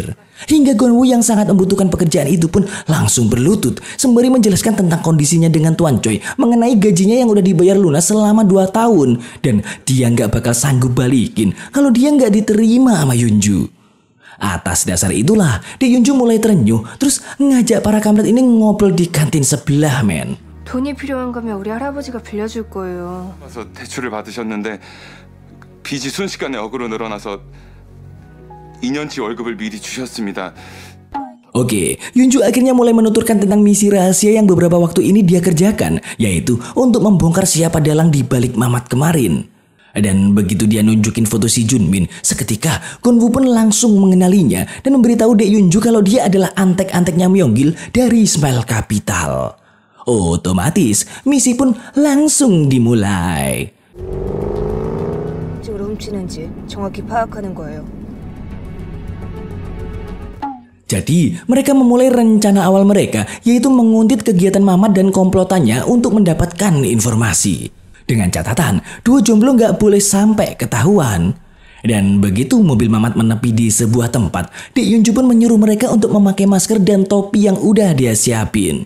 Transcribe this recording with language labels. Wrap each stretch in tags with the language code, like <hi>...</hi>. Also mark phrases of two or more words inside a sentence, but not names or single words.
<id>Hingga Gonwu yang sangat membutuhkan pekerjaan itu pun langsung berlutut sembari menjelaskan tentang kondisinya dengan Tuan Choi mengenai gajinya yang udah dibayar lunas selama 2 tahun dan dia nggak bakal sanggup balikin kalau dia nggak diterima sama Yunju. Atas dasar itulah Dek Yunju mulai terenyuh terus ngajak para kampret ini ngobrol di kantin sebelah, men.</id> <ko>돈이 필요한 거면 우리 할아버지가 빌려줄 거예요. 그래서 대출을 받으셨는데 빚이 순식간에 억으로 늘어나서 2년치 월급을 미리 주셨습니다.</ko> <id>Oke, Yunju akhirnya mulai menuturkan tentang misi rahasia yang beberapa waktu ini dia kerjakan, yaitu untuk membongkar siapa dalang di balik Mamat kemarin. Dan begitu dia nunjukin foto si Junmin, seketika Gonwu pun langsung mengenalinya dan memberitahu Dek Yunju kalau dia adalah antek-anteknya Myung-gil dari Smile Capital. Otomatis misi pun langsung dimulai.</id> <ko>쪽으로 훔치는지 정확히 파악하는 거예요.</ko> <id>Jadi mereka memulai rencana awal mereka, yaitu menguntit kegiatan Mamat dan komplotannya untuk mendapatkan informasi. Dengan catatan, dua jomblo nggak boleh sampai ketahuan. Dan begitu mobil Mamat menepi di sebuah tempat, Dek Yunju pun menyuruh mereka untuk memakai masker dan topi yang udah dia siapin.</id>